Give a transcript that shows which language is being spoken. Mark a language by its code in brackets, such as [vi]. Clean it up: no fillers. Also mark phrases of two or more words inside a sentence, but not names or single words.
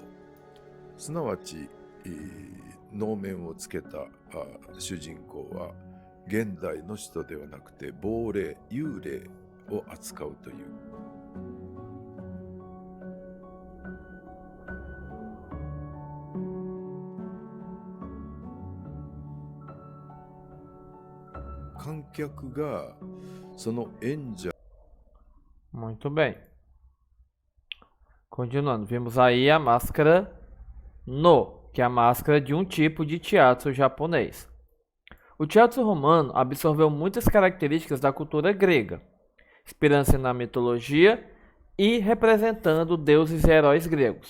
[ja] すなわち、能面をつけた主人公は現代の人ではなくて亡霊、幽霊を扱うという。観客がその演者。 [pt] Muito bem. Continuando, vimos aí a máscara No, que é a máscara de um tipo de teatro japonês. O teatro romano absorveu muitas características da cultura grega, inspirando-se na mitologia e representando deuses e heróis gregos.